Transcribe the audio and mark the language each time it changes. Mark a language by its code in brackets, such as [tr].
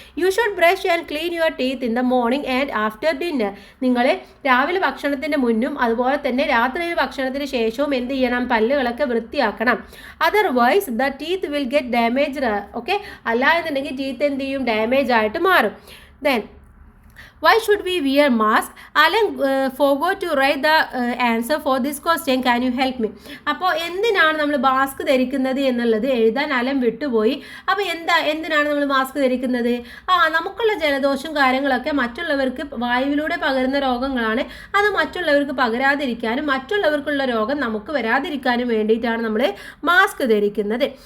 [en] You should brush and clean your teeth in the morning and after dinner. [ml] നിങ്ങൾ രാവിലെ ഭക്ഷണത്തിൻ്റെ മുന്നും അതുപോലെ തന്നെ രാത്രിയിൽ ഭക്ഷണത്തിന് ശേഷവും എന്ത് ചെയ്യണം, പല്ലുകളൊക്കെ വൃത്തിയാക്കണം. [en] Otherwise the teeth will get damaged. [ml] Okay, അല്ല എന്നുണ്ടെങ്കിൽ ടീത്ത് എന്ത് ചെയ്യും, ഡാമേജ് ആയിട്ട് മാറും. [en] Then why should we wear mask? Alan forgot to write the answer for this question. Can you help me? [ml] അപ്പോൾ എന്തിനാണ് നമ്മൾ മാസ്ക് ധരിക്കുന്നത് എന്നുള്ളത് എഴുതാൻ അലൻ വിട്ടുപോയി. അപ്പോൾ എന്തിനാണ് നമ്മൾ മാസ്ക് ധരിക്കുന്നത്? നമുക്കുള്ള ജലദോഷം കാര്യങ്ങളൊക്കെ മറ്റുള്ളവർക്ക് വായുവിലൂടെ പകരുന്ന രോഗങ്ങളാണ്. അത് മറ്റുള്ളവർക്ക് പകരാതിരിക്കാനും മറ്റുള്ളവർക്കുള്ള രോഗം നമുക്ക് വരാതിരിക്കാനും വേണ്ടിയിട്ടാണ് നമ്മൾ മാസ്ക് ധരിക്കുന്നത്.